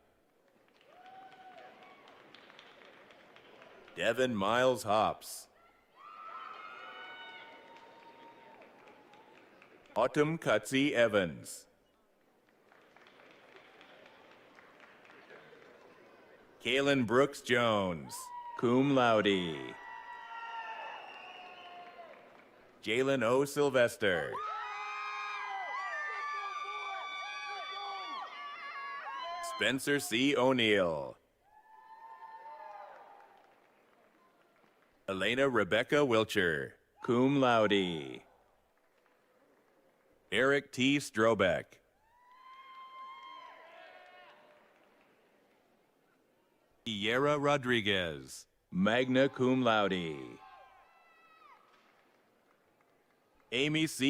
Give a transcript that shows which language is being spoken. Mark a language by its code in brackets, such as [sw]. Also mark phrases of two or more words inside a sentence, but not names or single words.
[en] Devin Miles Hops. Autumn Cutsy Evans. Kaylin Brooks Jones, [la] cum laude. [en] Jalen O. Sylvester. Spencer C. O'Neill. Elena Rebecca Wilcher, [la] cum laude. [en] Eric T. Strobeck. Iera Rodriguez, [la] magna cum laude. [en] Amy C.